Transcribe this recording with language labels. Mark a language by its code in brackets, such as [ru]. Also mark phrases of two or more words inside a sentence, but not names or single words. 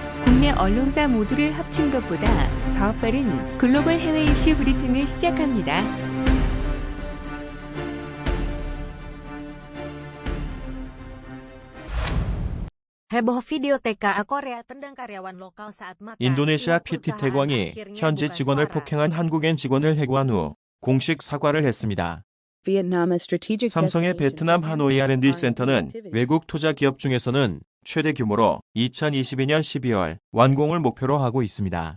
[ko] 국내 언론사 모두를 합친 것보다 더 빠른 글로벌 해외 이슈 브리핑을 시작합니다. [id] Heboh video TKA Korea tendang karyawan lokal saat makan. [ko] 인도네시아 PT 태광이 현지 직원을 폭행한 한국인 직원을 해고한 후 공식 사과를 했습니다. 삼성의 베트남 하노이 R&D 센터는 외국 투자 기업 중에서는 최대 규모로 2022년 12월 완공을 목표로 하고 있습니다.